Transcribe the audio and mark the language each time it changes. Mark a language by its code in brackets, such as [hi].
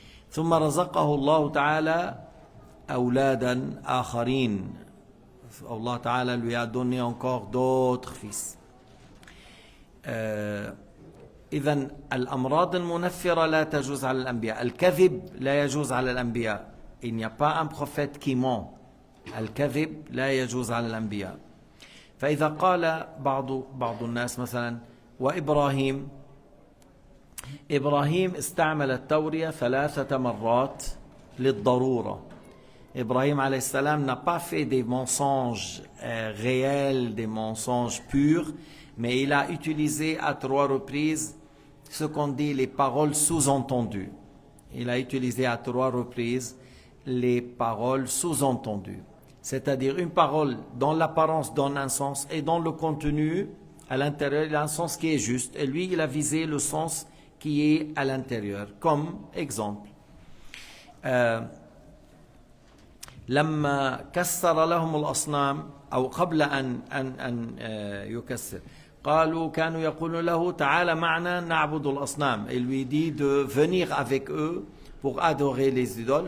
[ar] ثم رزقه الله تعالى أولادا آخرين [fr] Allah Ta'ala lui a donné encore d'autres fils. [ar] إذن الأمراض المنفرة لا تجوز على الأنبياء. الكذب لا يجوز على الأنبياء. [fr] Il n'y a pas un prophète qui ment. [ar] الكذب لا يجوز على الأنبياء. فإذا قال بعض الناس مثلا وإبراهيم استعمل التورية 3 مرات للضرورة. [fr] Ibrahim alayhi salam n'a pas fait des mensonges réels, des mensonges purs, mais il a utilisé à 3 reprises ce qu'on dit les paroles sous-entendues. Il a utilisé à 3 reprises les paroles sous-entendues. C'est-à-dire une parole dont l'apparence donne un sens et dont le contenu à l'intérieur il a un sens qui est juste. Et lui, il a visé le sens qui est à l'intérieur. Comme exemple. [ar] لما كسر لهم الأصنام أو قبل أن يكسر قالوا كانوا يقولون له تعال معنا نعبد الأصنام. [fr] Il lui dit de venir avec eux pour adorer les idoles.